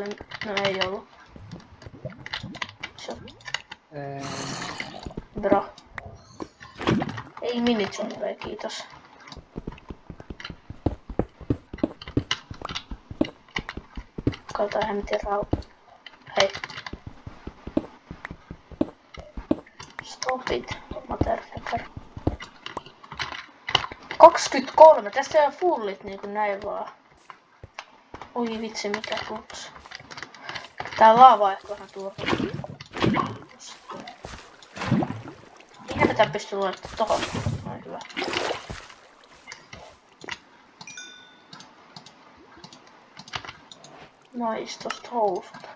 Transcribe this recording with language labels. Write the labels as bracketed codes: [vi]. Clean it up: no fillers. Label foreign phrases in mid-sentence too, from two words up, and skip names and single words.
[fi] No ei ollut. Bro. Ei minizombeja, kiitos. Katsotaan ihan miten Hei. [en] Stop it, motherfucker. [fi] 23, tästä ei ole fullit niinku näin vaan. Oi vitsi mikä tulos. Tää laava ehkä vähän turvallinen. Mihin tää pystyy laittamaan tohon? Noin hyvä. Nais tosta housut.